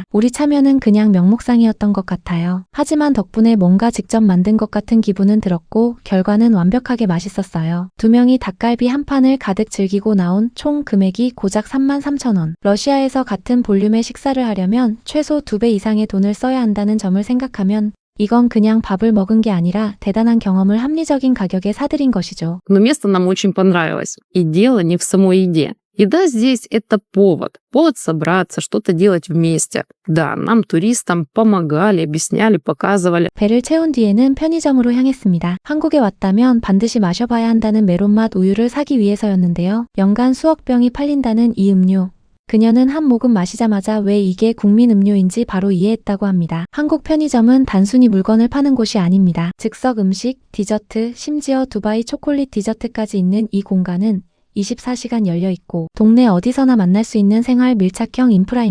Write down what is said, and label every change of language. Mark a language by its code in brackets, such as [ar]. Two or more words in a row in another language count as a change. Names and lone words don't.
[ko] 우리 참여는 그냥 명목상이었던 것 같아요. 하지만 덕분에 뭔가 직접 만든 것 같은 기분은 들었고 결과는 완벽하게 맛있었어요. 두 명이 닭갈비 한 판을 가득 즐기고 나온 총 금액이 고작 33,000원. 러시아에서 같은 볼륨의 식사를 하려면 최소 2배 이상의 돈을 써야 한다는 점을 생각하면 이건 그냥 밥을 먹은 게 아니라 대단한 경험을 합리적인 가격에 사들인 것이죠. [ru] Но место нам очень понравилось. И дело не в самой еде. Еда здесь это повод. Повод собраться, что-то делать вместе. Да, нам, туристам, помогали, объясняли, показывали. [ko] 배를 채운 뒤에는 편의점으로 향했습니다. 한국에 왔다면 반드시 마셔봐야 한다는 메론맛 우유를 사기 위해서였는데요. 연간 수억 병이 팔린다는 이 음료. 그녀는 한 모금 마시자마자 왜 이게 국민 음료인지 바로 이해했다고 합니다. 한국 편의점은 단순히 물건을 파는 곳이 아닙니다. 즉석 음식, 디저트, 심지어 두바이 초콜릿 디저트까지 있는 이 공간은 24시간 열려있고 동네 어디서나 만날 수 있는 생활 밀착형 인프라입니다.